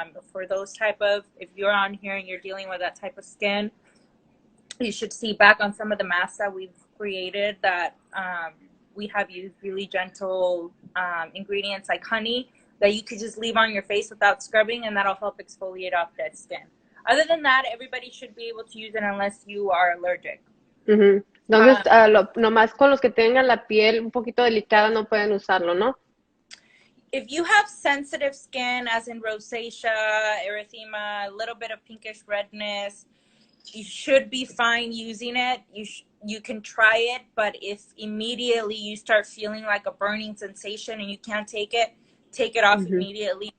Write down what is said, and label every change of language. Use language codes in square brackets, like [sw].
[en] For those type of, if you're on here and you're dealing with that type of skin, you should see back on some of the masks that we've created that we have used really gentle ingredients like honey that you could just leave on your face without scrubbing, and that'll help exfoliate off dead skin. Other than that, everybody should be able to use it unless you are allergic. [es] Entonces, nomás con los que tengan la piel un poquito delicada no pueden usarlo, ¿no? [en] If you have sensitive skin, as in rosacea, erythema, a little bit of pinkish redness, you should be fine using it. You can try it, but if immediately you start feeling like a burning sensation and you can't take it off immediately.